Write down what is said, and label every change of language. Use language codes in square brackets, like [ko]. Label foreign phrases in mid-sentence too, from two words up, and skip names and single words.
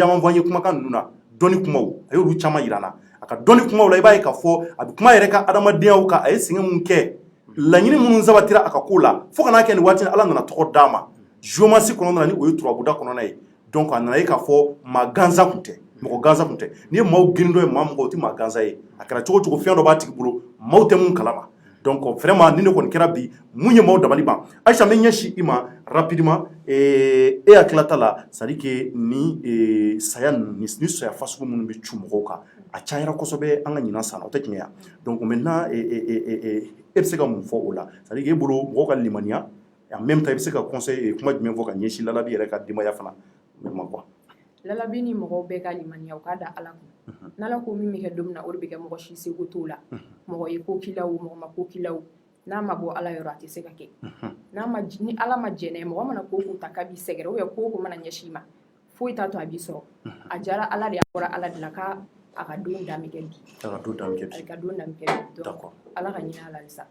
[bm] caman fɔ an ye kumakan ninnu na dɔnni kumaw a y'olu caman yira an na a ka dɔnni kumaw la i b'a ye k'a fɔ a bɛ kuma yɛrɛ ka adamadenyaw kan a ye sɛgɛn mun kɛ laɲini minnu sabatira a ka ko la fo ka n'a kɛ nin waati ala nana tɔgɔ d'a ma géomancie kɔnɔna na ni o ye turabuda kɔnɔna ye donc a nana ye k'a fɔ maa gansan tun tɛ mɔgɔ gansan tun tɛ n'i ye maaw girindɔ ye maa mɔgɔ o tɛ maa gansan ye a kɛra cogo cogo fɛn dɔ b'a tigi bolo maaw tɛ mun kalama [fr] donc vraiment [bm] ni ne kɔni kɛra bi mun ye maaw dabali ban Ayisa n bɛ ɲɛsin i ma rapidement e hakilila ta la [fr] c'est à dire que [bm] ni saya ni saya fasugu minnu bɛ cu mɔgɔw kan a cayara kosɛbɛ an ka ɲinan san o tɛ tiɲɛ ya [fr] donc maintenant [bm] e bɛ se ka mun fɔ o la [fr] c'est à dire que [bm] e bolo mɔgɔw ka limaniya [fr] en même temps [bm] i bɛ se ka conseil kuma jumɛn fɔ ka ɲɛsin lalabi yɛrɛ ka denbaya fana ma quoi lalabi ni mɔgɔw bɛɛ ka limaniya u k'a da ala kun n'ala ko min bɛ kɛ don min na o de bɛ kɛ mɔgɔ si seko t'o la mɔgɔ ye ko k'i la o mɔgɔ ma ko k'i la o n'a ma bɔ ala yɔrɔ a tɛ se ka kɛ ni ala ma jɛnɛ mɔgɔ mana ko ko ta k'a b'i sɛgɛrɛ [fr] ou bien [bm] ko ko mana ɲɛsin i ma foyi t'a to a b'i sɔrɔ a diyara ala de a bɔra ala de la k'a ka don da bɛ kɛ bi a ka don da bɛ kɛ bi donc ala ka ɲinɛ ala halisa